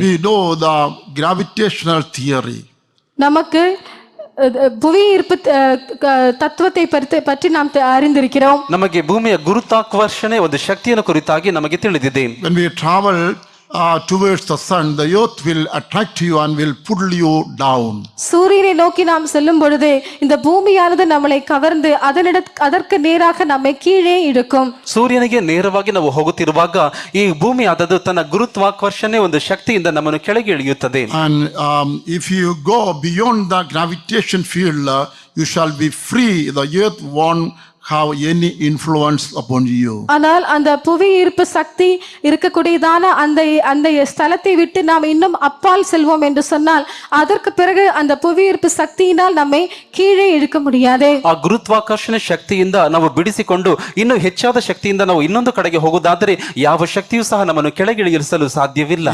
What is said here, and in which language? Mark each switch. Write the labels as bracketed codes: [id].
[en] We know the gravitational theory. [ta] நமக்கு புவி ஈர்ப்பு தத்துவத்தை பற்றி நாம் அறிந்திருக்கிறோம். [kn] ನಮಗೆ ಭೂಮಿಯ ಗುರುತ್ವಾಕರ್ಷಣೆ ಒಂದು ಶಕ್ತಿಯನ್ನು ಕುರಿತಾಗಿ ನಮಗೆ ತಿಳಿದಿದೆ. [en] When we travel towards the sun, the earth will attract you and will pull you down. [ta] சூரியனை நோக்கி நாம் செல்லும் பொழுது இந்த பூமியானது நம்மளை கவர்ந்து அதற்கு நேராக நம்மை கீழே இழுக்கும். [kn] ಸೂರ್ಯನಿಗೆ ನೇರವಾಗಿ ನಾವು ಹೋಗುತ್ತಿರುವಾಗ ಈ ಭೂಮಿ ಆದದ್ದು ತನ್ನ ಗುರುತ್ವಾಕರ್ಷಣೆ ಒಂದು ಶಕ್ತಿಯಿಂದ ನಮ್ಮನ್ನು ಕೆಳಗೆ ಇಳಿಯುತ್ತದೆ. [en] And if you go beyond the gravitation field, you shall be free. The earth won't have any influence upon you. [ta] ஆனால் அந்த புவி ஈர்ப்பு சக்தி இருக்கக்கூடியதான அந்த ஸ்தலத்தை விட்டு நாம் இன்னும் அப்பால் செல்வோம் என்று சொன்னால் அதற்கு பிறகு அந்த புவி ஈர்ப்பு சக்தியினால் நம்மை கீழே இழுக்க முடியாது. [kn] ಆ ಗುರುತ್ವಾಕರ್ಷಣೆ ಶಕ್ತಿಯಿಂದ ನಾವು ಬಿಡಿಸಿಕೊಂಡು ಇನ್ನೂ ಹೆಚ್ಚಾದ ಶಕ್ತಿಯಿಂದ ನಾವು ಇನ್ನೊಂದು ಕಡೆಗೆ ಹೋಗುವುದಾದರೆ ಯಾವ ಶಕ್ತಿಯೂ ಸಹ ನಮ್ಮನ್ನು ಕೆಳಗೆ ಇಳಿಸಲು ಸಾಧ್ಯವಿಲ್ಲ.